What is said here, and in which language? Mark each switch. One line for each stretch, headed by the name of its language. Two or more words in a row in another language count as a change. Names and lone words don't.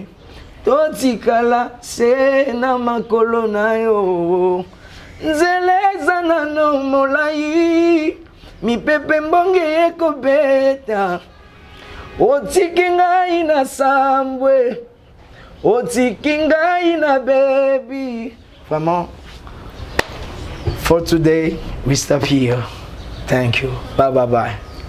Lingala: Totikala se na makolo na yo, nzeleza na no molai, mi pepe mbonge eko beta, otiki ngai na sambwe, otiki ngai na baby.
English: Vraiment, for today we stop here. Thank you. Bye bye bye.